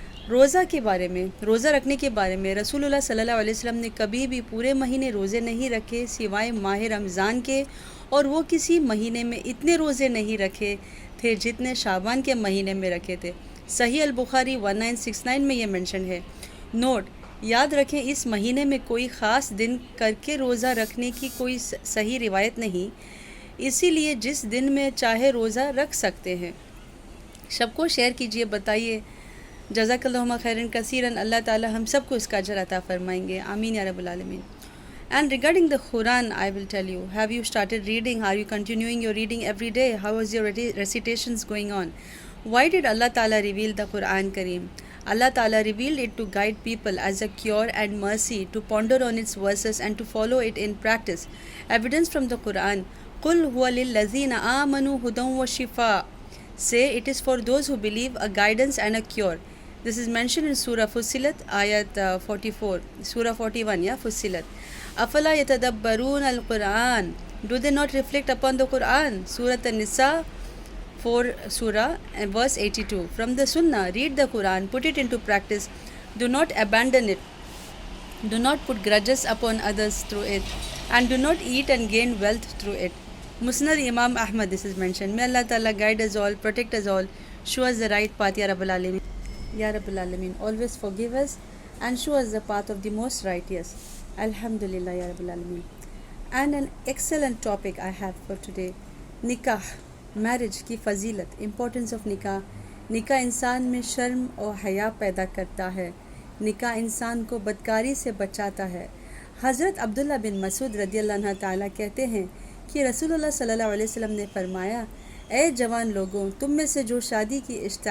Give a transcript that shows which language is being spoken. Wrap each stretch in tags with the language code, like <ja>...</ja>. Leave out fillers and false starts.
<ur>روزہ کے بارے میں، روزہ رکھنے کے بارے میں، رسول اللہ صلی اللہ علیہ وسلم نے کبھی بھی پورے مہینے روزے نہیں رکھے سوائے ماہ رمضان کے، اور وہ کسی مہینے میں اتنے روزے نہیں رکھے تھے جتنے شعبان کے مہینے میں رکھے تھے۔ صحیح البخاری 1969 میں یہ منشن ہے۔ نوٹ: یاد رکھیں اس مہینے میں کوئی خاص دن کر کے روزہ رکھنے کی کوئی صحیح روایت نہیں، اسی لیے جس دن میں چاہے روزہ رکھ سکتے ہیں۔ سب کو شیئر کیجئے، بتائیے۔ جزاک اللہ خیرن کثیرن، اللہ تعالی ہم سب کو اس کا اجر عطا فرمائیں گے، آمین یا رب العالمین۔</ur> <en>And regarding the Quran, I will tell you, have you started reading? Are you continuing your reading every day? How is your recitations going on? Why did Allah Ta'ala reveal the Quran Kareem? Allah Ta'ala revealed it to guide people as a cure and mercy, to ponder on its verses and to follow it in practice. Evidence from the Quran:</en> <ar>قُلْ هُوَ لِلَّذِينَ آمَنُوا هُدًى وَشِفَاءٌ.</ar> <en>Say it is for those who believe, a guidance and a cure. This is mentioned in Surah Fussilat, Ayat 44, Surah 41, Fussilat.</en> <ar>أَفَلَا يَتَدَبَّرُونَ الْقُرْآنَ.</ar> <en>Do they not reflect upon the Quran? Surah An-Nisa 4, Surah, verse 82. From the Sunnah, read the Quran, put it into practice. Do not abandon it. Do not put grudges upon others through it. And do not eat and gain wealth through it. Musnad Imam Ahmad, this is mentioned. May Allah Ta'ala guide us all, protect us all, show us the right path, Ya Rabbal Alameen. Ya Rabbal Alameen, always forgive us and show us the path of the most righteous. Alhamdulillah, Ya Rabbal Alameen. And an excellent topic I have for today: Nikah, marriage</en> <ur>کی فضیلت,</ur> <en>importance of nikah.</en> <ur>نکاح انسان میں شرم اور حیا پیدا کرتا ہے۔ نکاح انسان کو بدکاری سے بچاتا ہے۔ حضرت عبداللہ بن مسعود رضی اللہ عنہ تعالیٰ کہتے ہیں کہ رسول اللہ صلی اللہ علیہ وسلم نے فرمایا: اے جوان لوگوں، تم میں سے جو شادی کی</ur>